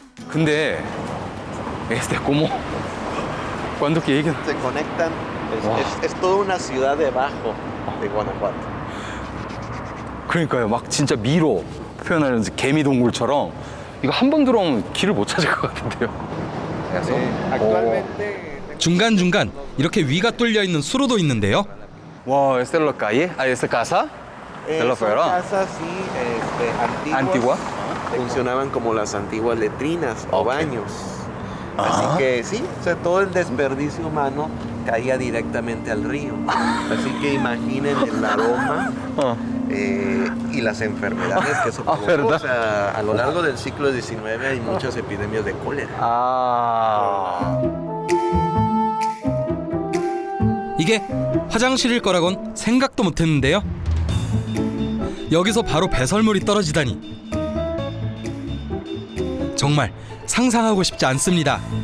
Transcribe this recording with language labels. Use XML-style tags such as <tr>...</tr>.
<es>근데 como cuando que lleguen Se conectan, es toda una ciudad debajo de Guanajuato.</es> <ko>그러니까요. 막 진짜 미로 표현하는 개미 동굴처럼 이거 한 번 들어오면 길을 못 찾을 것 같은데요. 그래서</ko> <es>Actualmente.</es> <ko>중간중간 이렇게 위가 뚫려 있는 수로도 있는데요.</ko> <es>와, esta es la calle, esta casa de la Son fuera. casas, sí, antiguas. Antigua. Funcionaban como las antiguas letrinas o baños. Así que sí, o sea, todo el desperdicio humano caía directamente al río. Así que imaginen el aroma y las enfermedades que eso provocó. ¿verdad? O sea, a lo largo del siglo XIX hay muchas epidemias de cólera.</es> <ko>이게 화장실일 거라곤 생각도 못했는데요. 여기서 바로 배설물이 떨어지다니 정말 상상하고 싶지 않습니다.</ko>